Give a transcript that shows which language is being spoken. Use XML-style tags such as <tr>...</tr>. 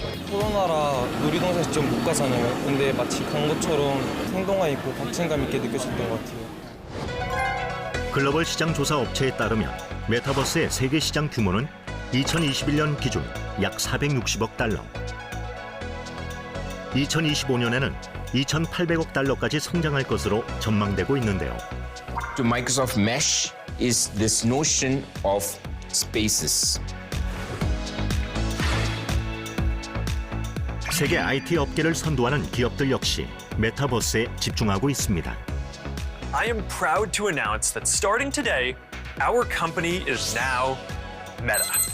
<ko>코로나라 놀이동산 직접 못 가잖아요. 근데 마치 간 것처럼 생동감 있고 박진감 있게 느껴졌던 것 같아요. 글로벌 시장 조사 업체에 따르면 메타버스의 세계 시장 규모는 2021년 기준 약 460억 달러. 2025년에는 2,800억 달러까지 성장할 것으로 전망되고 있는데요.</ko> <en>To Microsoft Mesh is this notion of spaces.</en> <ko>세계 IT 업계를 선도하는 기업들 역시 메타버스에 집중하고 있습니다.</ko> <en>I am proud to announce that starting today, our company is now Meta.</en>